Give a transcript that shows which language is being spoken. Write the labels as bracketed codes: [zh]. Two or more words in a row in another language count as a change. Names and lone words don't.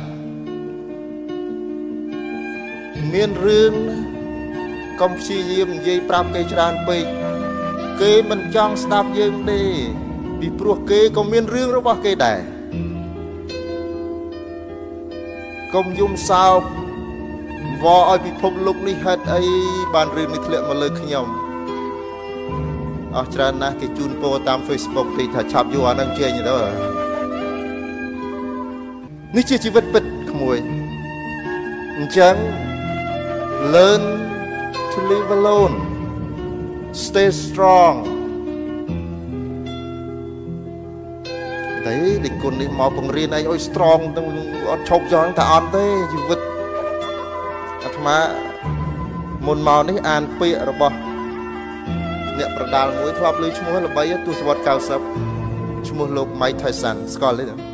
[km] មានរឿងកុំព្យាយាមនិយាយប្រាប់គេច្រើនពេកគេមិនចង់ស្ដាប់យើងទេពីព្រោះគេក៏មានរឿងរបស់គេដែរកុំយំសោកវល់ឲ្យពិភពលោកនេះហេតុអីបានរឿងនេះធ្លាក់មកលើខ្ញុំអស់ច្រើនណាស់គេជូនពរតាម Facebook ទីថាឆាប់យូរអានឹងចេញទៅ នេះជាជីវិតពិតក្មួយអញ្ចឹង [en] learn to live alone stay strong [km] តែ ដឹកគុណនេះមកបង្រៀនឯងឲ្យ strong ទាំងអត់ឈប់ចង់តែអត់ទេជីវិតអាត្មាមុនមកនេះអានពាក្យរបស់អ្នកប្រដាល់មួយធ្លាប់លើឈ្មោះល្បីទសវត្ស90ឈ្មោះលោក Mike Tyson ស្គាល់ទេ